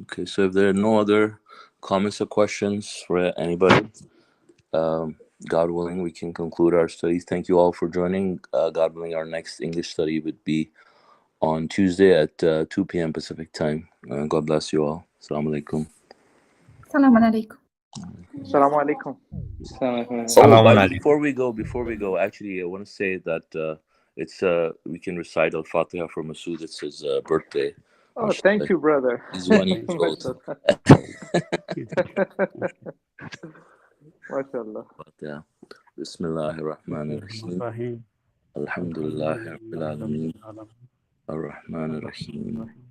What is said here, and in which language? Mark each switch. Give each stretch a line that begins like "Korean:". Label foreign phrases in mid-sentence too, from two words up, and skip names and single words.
English: Okay, so if there are no other comments or questions for anybody, God willing, we can conclude our studies. Thank you all for joining. God willing, our next English study would be on Tuesday at 2 p.m. Pacific time. God bless you all.
Arabic: السلام عليكم. السلام عليكم. السلام عليكم.
English: Oh, by the way, before we go, actually, I want to say that it's we can recite Al-Fatiha for Masood. It's his birthday. Oh, thank you, brother. He's 1 year old. MashaAllah. Fatiha.
Arabic: بسم الله الرحمن الرحيم. الحمد لله رب العالمين. الرحمن الرحيم.